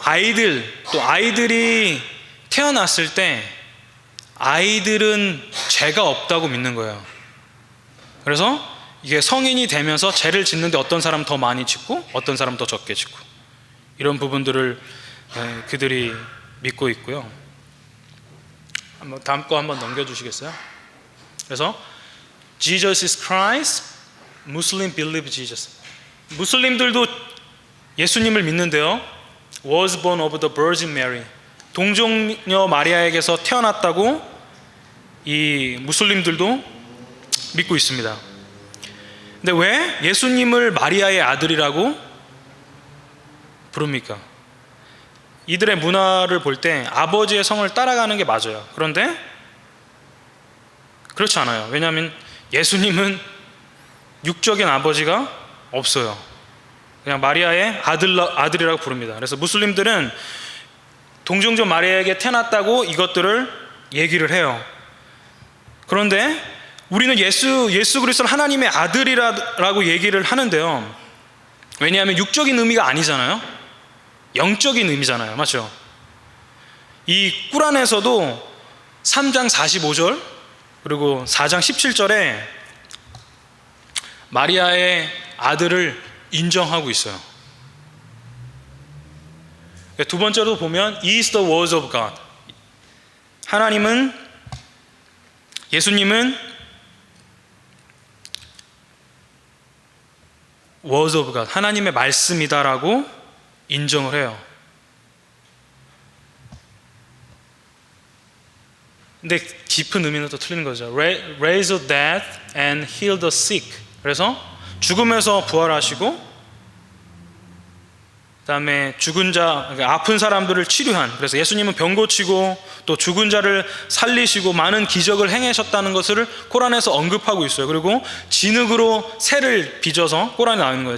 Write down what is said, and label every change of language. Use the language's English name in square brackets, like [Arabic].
[Korean] 아이들이 태어났을 때 아이들은 죄가 없다고 믿는 거예요. 그래서 이게 성인이 되면서 죄를 짓는데 어떤 사람은 더 많이 짓고 어떤 사람은 더 적게 짓고, 이런 부분들을 그들이 믿고 있고요. 다음 거 한번 넘겨주시겠어요? 그래서 [English] Jesus is Christ, Muslim believe Jesus. [Korean] 무슬림들도 예수님을 믿는데요. [English] Was born of the Virgin Mary. [Korean] 동정녀 마리아에게서 태어났다고 이 무슬림들도 믿고 있습니다. 근데 왜 예수님을 마리아의 아들이라고 부릅니까? 이들의 문화를 볼 때 아버지의 성을 따라가는 게 맞아요. 그런데 그렇지 않아요. 왜냐하면 예수님은 육적인 아버지가 없어요. 그냥 마리아의 아들이라고 부릅니다. 그래서 무슬림들은 동정녀 마리아에게 태어났다고 이것들을 얘기를 해요. 그런데 우리는 예수 그리스도를 하나님의 아들이라고 얘기를 하는데요. 왜냐하면 육적인 의미가 아니잖아요. 영적인 의미잖아요. 맞죠? 이 꾸란에서도 3장 45절 그리고 4장 17절에 마리아의 아들을 인정하고 있어요. 두 번째로 보면 [English] is the words of God. [Korean] 예수님은 [English] words of God, [Korean] 하나님의 말씀이다라고 인정을 해요. 근데 깊은 의미는 또 틀린 거죠. [English] Raise the dead and heal the sick. [Korean] 그래서 죽음에서 부활하시고 그다음에 죽은 자, 아픈 사람들을 치료한, 그래서 예수님은 병 고치고 또 죽은 자를 살리시고 많은 기적을 행하셨다는 것을 코란에서 언급하고 있어요. 그리고 진흙으로 새를 빚어서, 코란에 나오는 거예요.